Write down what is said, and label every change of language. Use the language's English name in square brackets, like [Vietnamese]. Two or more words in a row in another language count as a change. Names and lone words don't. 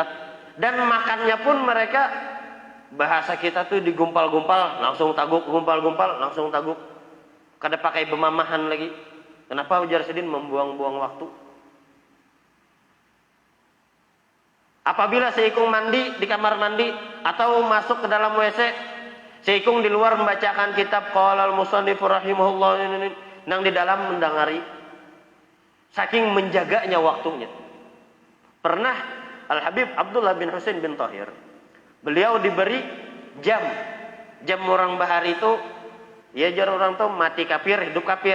[Indonesian] Dan makannya pun mereka, bahasa kita tuh digumpal-gumpal, langsung taguk, gumpal-gumpal, langsung taguk. [Banjar] Kada pakai bemamahan lagi. Kenapa? Ujar sidin membuang-buang waktu. Apabila seikung mandi di kamar mandi atau masuk ke dalam WC, seikung di luar membacakan kitab [Arabic] قال المصنف رحمه الله, [Banjar] nang di dalam mendengari. Saking menjaganya waktunya. Pernah Al-Habib Abdullah bin Husin bin Tahir, beliau diberi jam. Jam orang bahari itu, ya jar orang tuh mati kafir, hidup kafir.